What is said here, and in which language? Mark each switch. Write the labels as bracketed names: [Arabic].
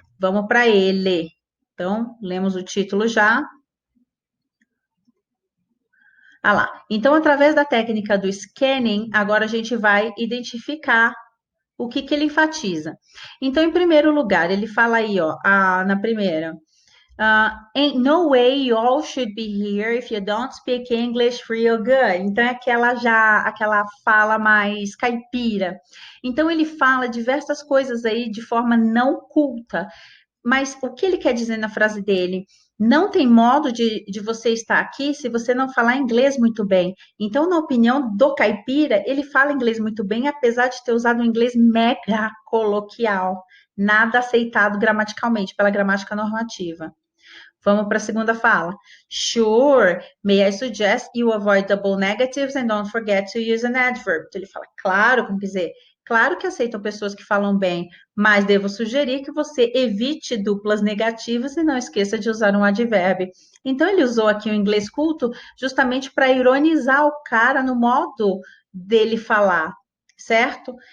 [Portuguese] Vamos para ele. Então, lemos o título já. Ah lá. Então, através da técnica do scanning, agora a gente vai identificar o que ele enfatiza. Então, em primeiro lugar, ele fala aí, ó, na primeira. [English] Ain't no way you all should be here if you don't speak English real good. [Portuguese] Então, é aquela fala mais caipira. Então, ele fala diversas coisas aí de forma não culta. Mas o que ele quer dizer na frase dele? Não tem modo de você estar aqui se você não falar inglês muito bem. Então, na opinião do caipira, ele fala inglês muito bem, apesar de ter usado um inglês mega coloquial, nada aceitado gramaticalmente pela gramática normativa. Vamos para a segunda fala. [English] Sure, may I suggest you avoid double negatives and don't forget to use an adverb. [Portuguese] Então, ele fala, claro, como dizer, claro que aceitam pessoas que falam bem, mas devo sugerir que você evite duplas negativas e não esqueça de usar um advérbio. Então, ele usou aqui o inglês culto justamente para ironizar o cara no modo dele falar, certo?